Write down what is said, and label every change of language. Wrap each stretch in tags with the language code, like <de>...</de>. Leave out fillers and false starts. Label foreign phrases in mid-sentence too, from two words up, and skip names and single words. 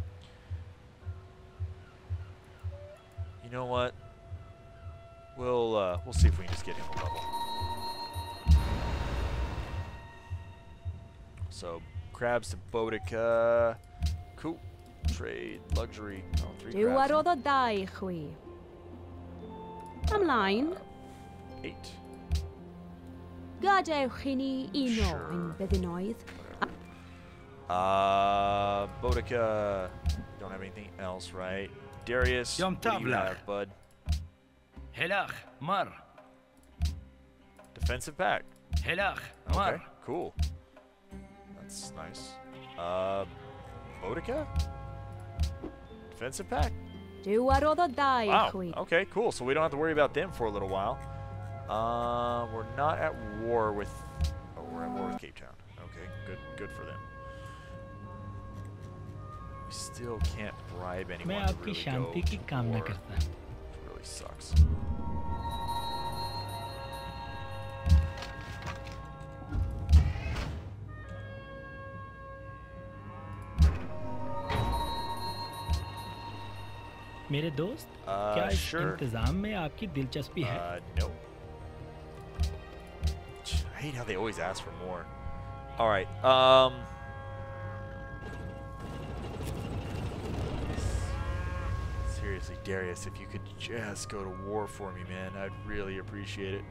<en>You know what? We'll see if we can just get him a level. So crabs to Boudica. Cool. Trade luxury. Oh, 3 crabs.</en> <cy>Ymlaen.</cy> <en>8.</en> <cy>Gadewch I ni uno yn beddynoedd.</cy> <en>Boudica. Don't have anything else, right? Darius, what do you have, bud? Helach, mar. Defensive pack. Helach, Okay, mar. cool. That's nice. Boudica? Defensive pack. Wow. Okay, cool. So we don't have to worry about them for a little while. We're not at war with... Oh, we're at war with Cape Town. Okay, good for them. We still can't bribe anyone to really go to war. Which really sucks.</en> <hi>मेरे दोस्त, क्या इस इंतजाम में आपकी दिलचस्पी है?</hi> <en>No. I hate how they always ask for more. All right. Seriously, Darius, if you could just go to war for me, man, I'd really appreciate it.</en>